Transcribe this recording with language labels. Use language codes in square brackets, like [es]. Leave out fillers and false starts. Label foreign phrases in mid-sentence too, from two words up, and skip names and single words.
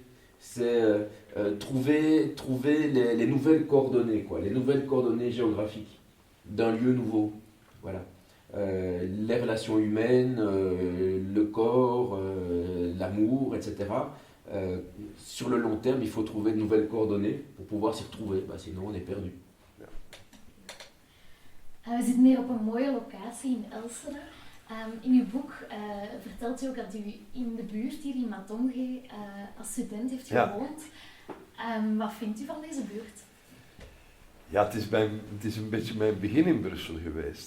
[fr] C'est trouver les nouvelles coordonnées, quoi, les nouvelles coordonnées géographiques d'un lieu nouveau. Voilà. Les relations humaines, le corps, l'amour, etc. Sur le long terme, il faut trouver de nouvelles coordonnées pour pouvoir s'y retrouver, sinon on est perdu. [nl] We zitten hier op een mooie locatie in Elsene. In uw boek vertelt u ook dat u in de buurt hier in Matonge als student heeft gewoond. Wat vindt u van deze buurt? Ja, het is een beetje mijn begin in Brussel geweest.